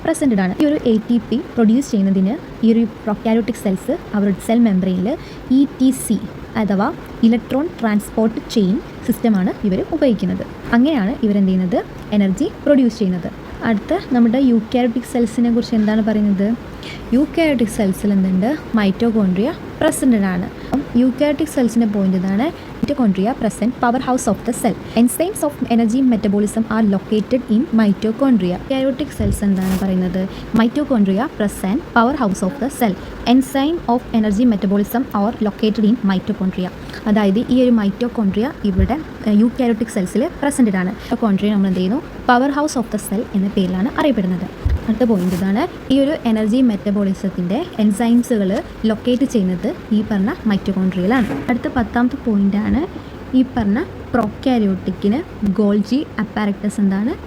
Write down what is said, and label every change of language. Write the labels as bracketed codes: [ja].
[ml] Presented ആണ്. ഈ ഒരു ATP പ്രൊഡ്യൂസ് ചെയ്യുന്നതിന് ഈ ഒരു പ്രൊക്കാരിയോട്ടിക് സെൽസ് അവരുടെ സെൽ മെംബ്രെയിനിൽ ETC അഥവാ ഇലക്ട്രോൺ ട്രാൻസ്പോർട്ട് ചെയിൻ സിസ്റ്റമാണ് ഇവർ ഉപയോഗിക്കുന്നത്. അങ്ങനെയാണ് ഇവരെന്ത് ചെയ്യുന്നത്? എനർജി പ്രൊഡ്യൂസ് ചെയ്യുന്നത്. അടുത്ത നമ്മുടെ യൂക്കാരിയോട്ടിക് സെൽസിനെ കുറിച്ച് എന്താണ് പറയുന്നത്? യൂക്കാരിയോട്ടിക് സെൽസിൽ എന്തുണ്ട്? മൈറ്റോകോൺട്രിയ പ്രസൻറ്റഡ് ആണ്. യൂക്കാരിയോട്ടിക് സെൽസിൻ്റെ പോയിന്റ് ഇതാണ്: [en] mitochondria present powerhouse of the cell. Enzymes of energy metabolism are located in mitochondria. [ml] Eukaryotic cells എന്താണ് പറയുന്നത്? [en] Mitochondria present powerhouse of the cell. Enzyme of energy metabolism are located in mitochondria. [ml] അതായത് ഈ ഒരു mitochondria ഇവിടെ eukaryotic സെൽസിൽ presented ആണ്. Mitochondria നമ്മൾ എന്ത് ചെയ്യുന്നു? [en] power house of the cell [ml] എന്ന പേരിലാണ് അറിയപ്പെടുന്നത്. അടുത്ത പോയിന്റ് ഇതാണ്: ഈ ഒരു എനർജി മെറ്റബോളിസത്തിൻ്റെ എൻസൈംസുകൾ ലൊക്കേറ്റ് ചെയ്യുന്നത് ഈ പറഞ്ഞ മൈറ്റോകോൺട്രിയയിലാണ്. അടുത്ത 10ാമത്തെ പോയിൻ്റാണ് ഈ പറഞ്ഞ പ്രൊക്കാരിയോട്ടിക്കിന് ഗോൾജി അപ്പാരറ്റസ് എന്താണ്?